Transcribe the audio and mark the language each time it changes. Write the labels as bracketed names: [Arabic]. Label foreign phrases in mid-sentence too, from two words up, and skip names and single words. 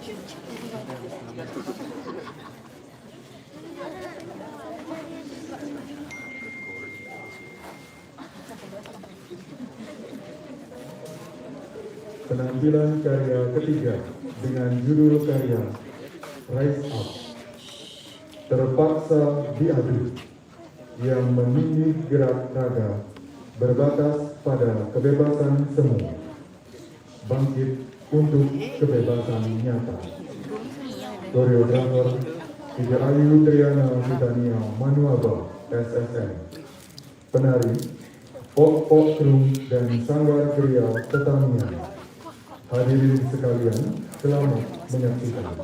[Indonesian] Penampilan karya ketiga dengan judul karya Rise Up, terpaksa diadu, yang menindih gerak raga berbatas pada kebebasan semu, bangkit untuk kebebasan nyata. Koreografer Tiga Ayu Triana Titania Manuaba SSM, penari Pok Pok Krum dan Sanggar Kriya Tetamian. Hadirin sekalian, selamat menyaksikan.